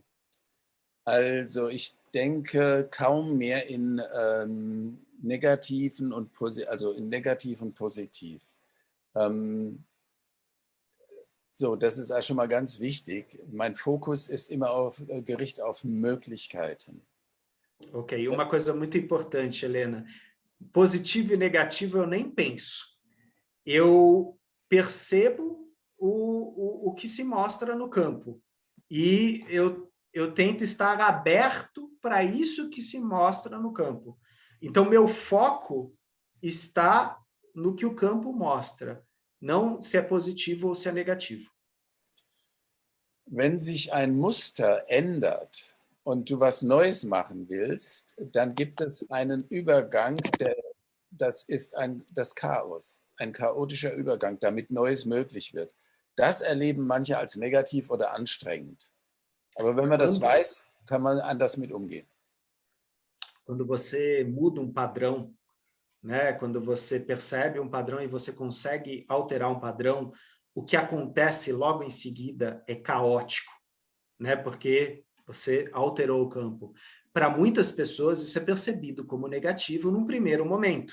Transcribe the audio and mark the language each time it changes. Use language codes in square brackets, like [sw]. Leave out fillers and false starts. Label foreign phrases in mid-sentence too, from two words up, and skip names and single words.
[de] Also ich denke kaum mehr in negativen und negativ und positiv. So, das ist auch schon mal ganz wichtig. Mein Fokus ist immer gerichtet auf Möglichkeiten. [pt] Ok, uma coisa muito importante, Helena. Positivo e negativo eu nem penso. Eu percebo o que se mostra no campo. E eu tento estar aberto para isso que se mostra no campo. Então, meu foco está no que o campo mostra. Não se é positivo ou se é negativo. [de] Wenn sich ein Muster ändert und du was Neues machen willst, dann gibt es einen Übergang, das ist das Chaos, ein chaotischer Übergang, damit Neues möglich wird. Das erleben manche als negativ oder anstrengend. Aber wenn man das weiß, kann man anders mit umgehen. [pt] Quando você muda padrão, né? Quando você percebe padrão e você consegue alterar padrão, o que acontece logo em seguida é caótico, né? Porque você alterou o campo. Para muitas pessoas, isso é percebido como negativo num primeiro momento.